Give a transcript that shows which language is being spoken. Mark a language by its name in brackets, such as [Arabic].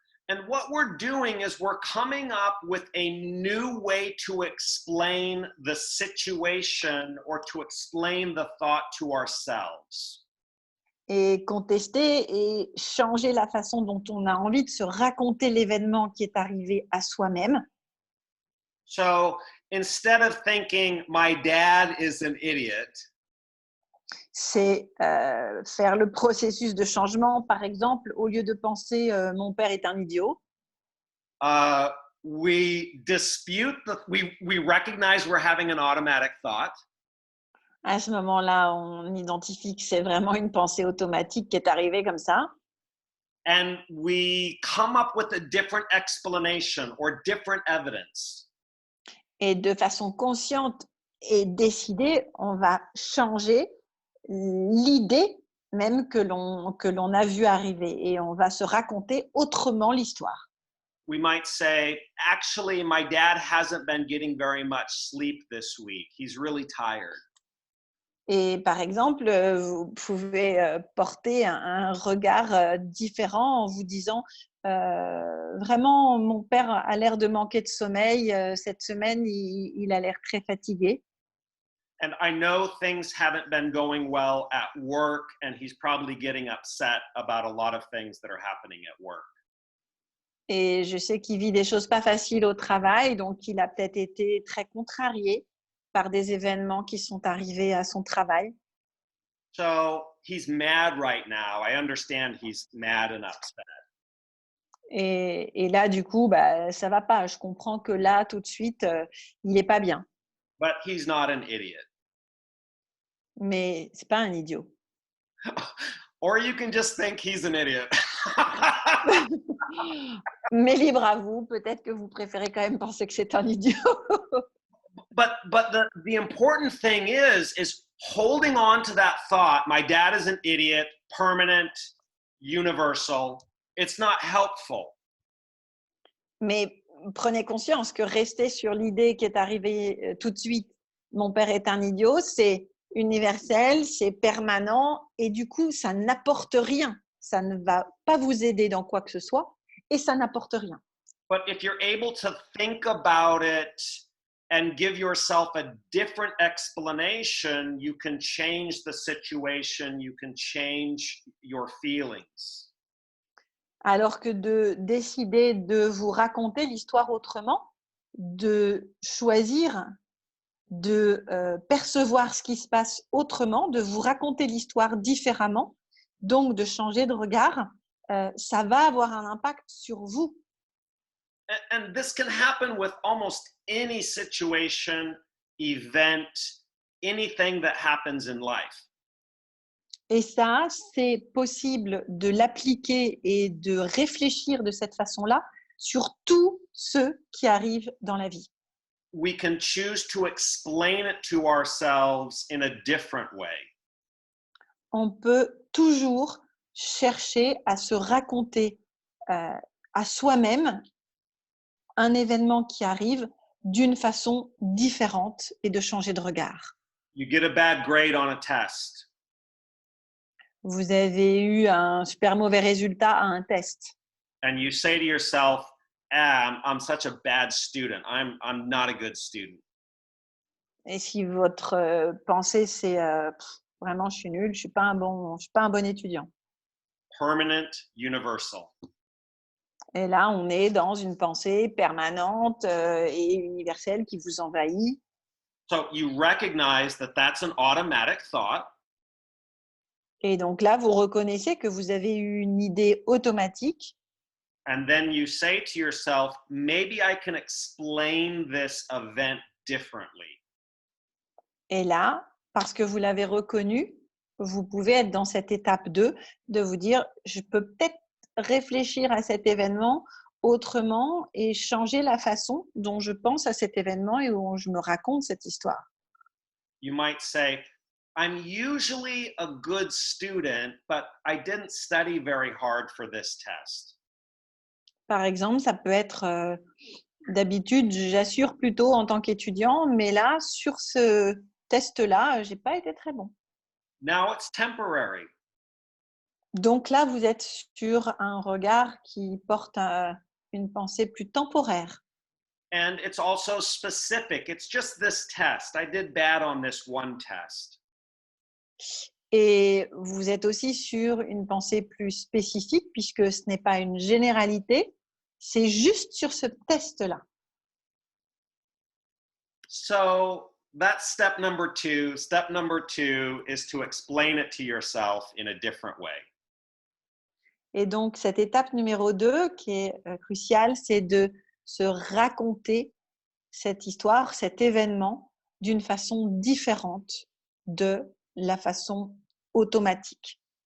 [English] And what we're doing is we're coming up with a new way to explain the situation or to explain the thought to ourselves. [French] Et contester et changer la façon dont on a envie de se raconter l'événement qui est arrivé à soi-même. [English] So instead of thinking, my dad is an idiot, [French] C'est faire le processus de changement, par exemple, au lieu de penser mon père est un idiot, [English] we dispute, we recognize we're having an automatic thought. [French] à ce moment-là, on identifie que c'est vraiment une pensée automatique qui est arrivée comme ça. [English] And we come up with a different explanation or different evidence. [French] Et de façon consciente et décidée, on va changer l'idée même que l'on a vu arriver et on va se raconter autrement l'histoire. [English] We might say, actually, my dad hasn't been getting very much sleep this week. He's really tired. [French] Et par exemple, vous pouvez porter un regard différent en vous disant vraiment, mon père a l'air de manquer de sommeil. Cette semaine, il a l'air très fatigué. [English] And I know things haven't been going well at work, and he's probably getting upset about a lot of things that are happening at work. [French] Et je sais qu'il vit des choses pas faciles au travail, donc il a peut-être été très contrarié par des événements qui sont arrivés à son travail. [English] So he's mad right now. I understand he's mad and upset. [French] Et là, du coup, bah, ça va pas. Je comprends que là, tout de suite, il n'est pas bien. [English] But he's not an idiot. [French] Mais c'est pas un idiot. [English] Or you can just think he's an idiot. [French] Mais libre à vous, peut-être que vous préférez quand même penser que c'est un idiot. [English] but the important thing is holding on to that thought, my dad is an idiot, permanent, universal. It's not helpful. [French] Mais prenez conscience que rester sur l'idée qui est arrivée tout de suite, mon père est un idiot, c'est universel, c'est permanent et du coup, ça n'apporte rien. Ça ne va pas vous aider dans quoi que ce soit et ça n'apporte rien. [English] But if you're able to think about it and give yourself a different explanation, you can change the situation, you can change your feelings. [French] Alors que de décider de vous raconter l'histoire autrement, de choisir de percevoir ce qui se passe autrement, de vous raconter l'histoire différemment, donc de changer de regard, ça va avoir un impact sur vous. [English] And this can happen with almost any situation, event, anything that happens in life. [French] Et ça, c'est possible de l'appliquer et de réfléchir de cette façon-là sur tous ceux qui arrivent dans la vie. [English] We can choose to explain it to ourselves in a different way. [French] On peut toujours chercher à se raconter à soi-même un événement qui arrive d'une façon différente et de changer de regard. [English] You get a bad grade on a test. [French] Vous avez eu un super mauvais résultat à un test. [English] And you say to yourself, I'm such a bad student. I'm not a good student. [French] Et si votre pensée c'est vraiment je suis nul, je suis pas un bon étudiant. [English] Permanent, universal. [French] Et là, on est dans une pensée permanente et universelle qui vous envahit. [English] So you recognize that that's an automatic thought. [French] Et donc là, vous reconnaissez que vous avez eu une idée automatique. [English] And then you say to yourself, maybe I can explain this event differently. [French] Et là, parce que vous l'avez reconnu, vous pouvez être dans cette étape 2 de vous dire, je peux peut-être réfléchir à cet événement autrement et changer la façon dont je pense à cet événement et dont je me raconte cette histoire. [English] You might say, I'm usually a good student, but I didn't study very hard for this test. [French] Par exemple, ça peut être d'habitude, j'assure plutôt en tant qu'étudiant, mais là, sur ce test-là, j'ai pas été très bon. [English] Now it's temporary. [French] Donc là, vous êtes sur un regard qui porte une pensée plus temporaire. [English] And it's also specific. It's just this test. I did bad on this one test. [French] Et vous êtes aussi sur une pensée plus spécifique puisque ce n'est pas une généralité, c'est juste sur ce test-là. [English] So that's step number 2. Step number 2 is to explain it to yourself in a different way. [French] Et donc, cette étape numéro 2 qui est cruciale, c'est de se raconter cette histoire, cet événement d'une façon différente de la façon automatique.